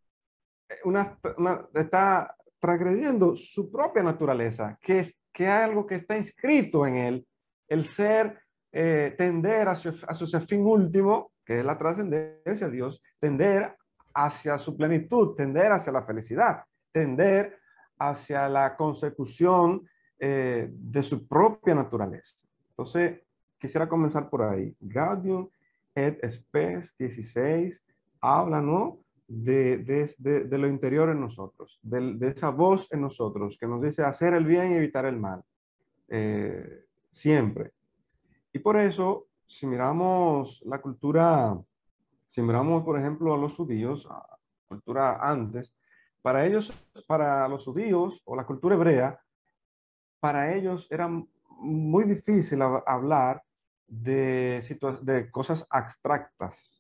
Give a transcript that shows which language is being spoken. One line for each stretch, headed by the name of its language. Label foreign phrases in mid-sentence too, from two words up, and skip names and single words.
Spanish: Está transgrediendo su propia naturaleza, que hay algo que está inscrito en él, el ser, tender hacia su fin último, que es la trascendencia de Dios, tender hacia su plenitud, tender hacia la felicidad, tender hacia la consecución de su propia naturaleza. Entonces, quisiera comenzar por ahí. Gaudium et Spes 16 habla, ¿no? De lo interior en nosotros, de esa voz en nosotros que nos dice hacer el bien y evitar el mal, siempre. Y por eso, si miramos la cultura, si miramos, por ejemplo, a los judíos, a la cultura antes, para ellos, para los judíos o la cultura hebrea, para ellos era muy difícil hablar de cosas abstractas.